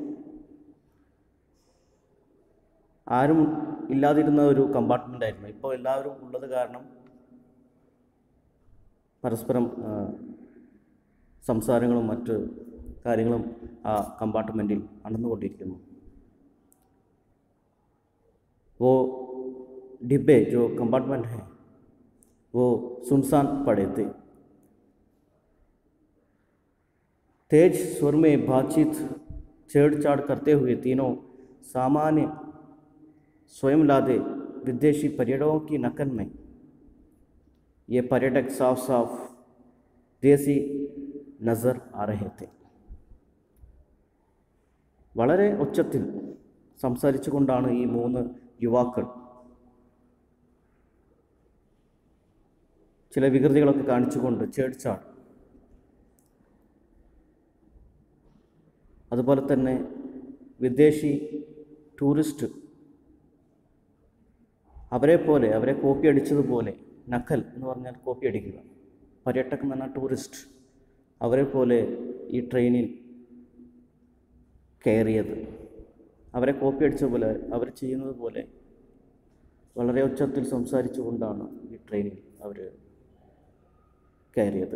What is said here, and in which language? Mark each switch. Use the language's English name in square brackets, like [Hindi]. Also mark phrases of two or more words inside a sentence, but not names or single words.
[Malayalam] ആരും ഇല്ലാതിരുന്ന ഒരു കമ്പാർട്ട്മെൻ്റായിരുന്നു. ഇപ്പോൾ എല്ലാവരും ഉള്ളത് കാരണം പരസ്പരം സംസാരങ്ങളും മറ്റ് കാര്യങ്ങളും ആ കമ്പാർട്ട്മെൻറ്റിൽ നടന്നുകൊണ്ടിരിക്കുന്നു. [Hindi] वो डिब्बे जो कंपार्टमेंट हैं वो सुनसान पड़े थे। तेज स्वर में बातचीत छेड़छाड़ करते हुए तीनों सामान्य स्वयं लादे विदेशी पर्यटकों की नकल में ये पर्यटक साफ साफ देसी नज़र आ रहे थे. [Malayalam] വളരെ ഉച്ചത്തിൽ സംസാരിച്ചു കൊണ്ടാണ് ഈ 3 യുവാക്കൾ ചില വികൃതികളൊക്കെ കാണിച്ചുകൊണ്ട് ചേർച്ചാണ്. അതുപോലെ തന്നെ വിദേശി ടൂറിസ്റ്റ് അവരെ കോപ്പി അടിച്ചതുപോലെ, നക്കൽ എന്ന് പറഞ്ഞാൽ കോപ്പി അടിക്കുക, പര്യടക് എന്ന് പറഞ്ഞാൽ ടൂറിസ്റ്റ്, അവരെ പോലെ ഈ ട്രെയിനിൽ കയറിയത്, അവരെ കോപ്പി അടിച്ചതുപോലെ, അവർ ചെയ്യുന്നത് പോലെ വളരെ ഉച്ചത്തിൽ സംസാരിച്ചു കൊണ്ടാണ് ഈ ട്രെയിനിൽ അവർ കയറിയത്.